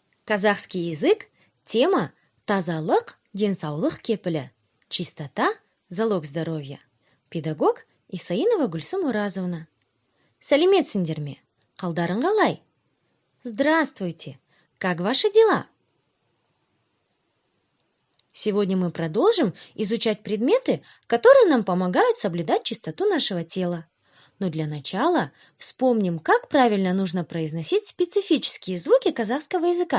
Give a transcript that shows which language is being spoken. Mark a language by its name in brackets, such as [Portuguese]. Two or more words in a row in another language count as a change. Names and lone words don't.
[Russian] Казахский язык. Тема [Kazakh] тазалық денсаулық кепілі. [Russian] Чистота залог здоровья. Педагог Исаинова Гульсум Уразовна. [Kazakh] Сәлеметсіңдер ме? Қалдарың қалай? [Russian] Здравствуйте! Как ваши дела? Сегодня мы продолжим изучать предметы, которые нам помогают соблюдать чистоту нашего тела. Но для начала вспомним, как правильно нужно произносить специфические звуки казахского языка.